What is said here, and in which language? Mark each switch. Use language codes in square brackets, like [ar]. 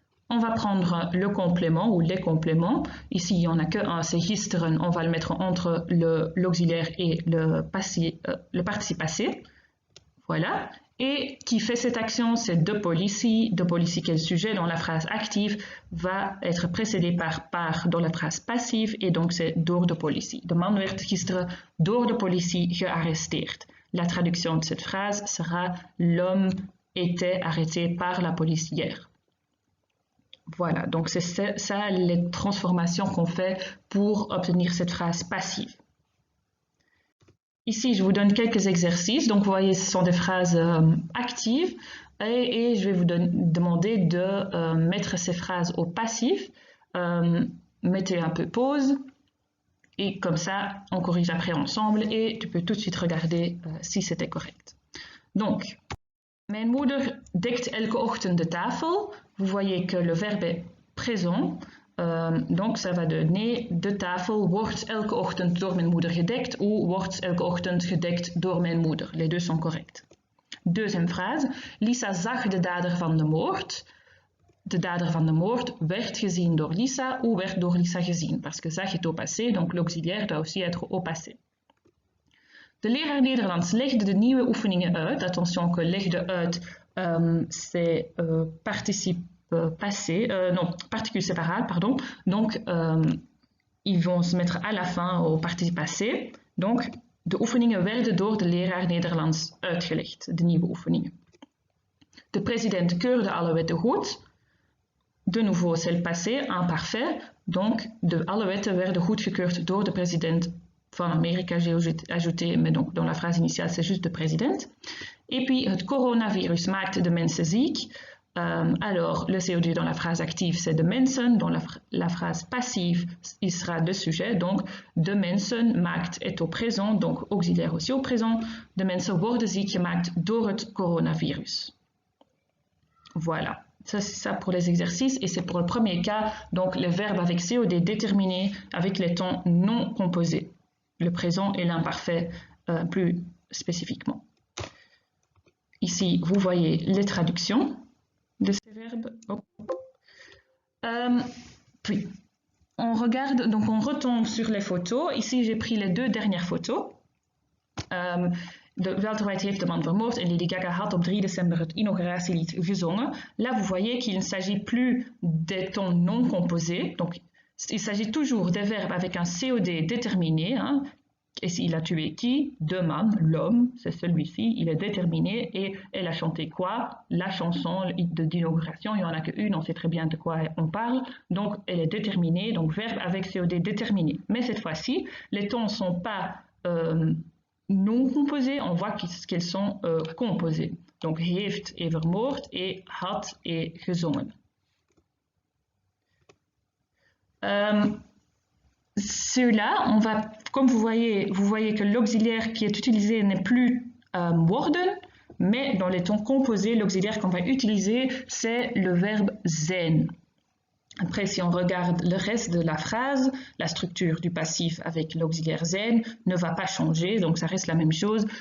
[fr] On va prendre le complément ou les compléments. Ici, il n'y en a qu'un, c'est gisteren. On va le mettre entre l'auxiliaire et le participe passé. Voilà. Et qui fait cette action, c'est de politie. De politie, quel sujet dans la phrase active va être précédé par dans la phrase passive. Et donc, c'est [nl] door de politie. De man werd gisteren door de politie gearresteerd. [fr] La traduction de cette phrase sera l'homme était arrêté par la police hier. Voilà, donc c'est ça les transformations qu'on fait pour obtenir cette phrase passive. Ici, je vous donne quelques exercices. Donc, vous voyez, ce sont des phrases actives et je vais vous demander de mettre ces phrases au passif. Mettez un peu pause et comme ça, on corrige après ensemble et tu peux tout de suite regarder si c'était correct. [nl] Donc, mijn moeder dekt elke ochtend de tafel. [fr] Vous voyez que le verbe est présent. Donc, ça va donner [nl] de tafel wordt elke ochtend door mijn moeder gedekt [fr] ou [nl] wordt elke ochtend gedekt door mijn moeder. [fr] Les deux sont corrects. Deuxième phrase. [nl] Lisa zag de dader van de moord. De dader van de moord werd gezien door Lisa [fr] ou [nl] werd door Lisa gezien. [fr] Parce que zag est au passé, donc l'auxiliaire doit aussi être au passé. [nl] De leraar Nederlands legde de nieuwe oefeningen uit. [fr] Attention que legde uit, c'est participe passé, non, particule séparale, pardon. Donc, ils vont se mettre à la fin au participe passé. Donc, [nl] de oefeningen werden door de leraar Nederlands uitgelegd, de nieuwe oefeningen. De president keurde alle wetten goed. [fr] De nouveau, c'est le passé, imparfait. Donc, [nl] alle wetten werden goedgekeurd door de president van Amerika. [fr] J'ai ajouté, mais donc dans la phrase initiale, c'est juste de president. Et puis, [nl] het coronavirus maakt de mensen ziek. [fr] Alors, le COD dans la phrase active, c'est de mensen. Dans la phrase passive, il sera de sujet. Donc, [nl] de mensen maakt [fr] est au présent, donc auxiliaire aussi au présent. [nl] De mensen worden ziek gemaakt door het coronavirus. [fr] Voilà. Ça, c'est ça pour les exercices et c'est pour le premier cas, donc les verbes avec COD déterminés avec les temps non composés, le présent et l'imparfait plus spécifiquement. Ici, vous voyez les traductions de ces verbes. Puis, on regarde, donc on retombe sur les photos. Ici, j'ai pris les deux dernières photos. [nl] Walter White heeft de man vermoord en Lady Gaga had op 3 december het inauguratielied gezongen. [fr] Là, vous voyez qu'il ne s'agit plus des tons non composés. Donc, il s'agit toujours des verbes avec un COD déterminé. Hein. Ici, il a tué qui? Deux man, l'homme, c'est celui-ci, il est déterminé. Et elle a chanté quoi? La chanson d'inauguration, il n'y en a qu'une, on sait très bien de quoi on parle. Donc, elle est déterminée, donc verbe avec COD déterminé. Mais cette fois-ci, les tons ne sont pas non composés, on voit qu'ils sont composés. Donc, heeft et vermoord et had et gezongen. Ceux-là, on va, comme vous voyez que l'auxiliaire qui est utilisé n'est plus worden, mais dans les tons composés, l'auxiliaire qu'on va utiliser, c'est le verbe zijn. Après, si on regarde le reste de la phrase, la structure du passif avec l'auxiliaire zijn ne va pas changer, donc ça reste la même chose.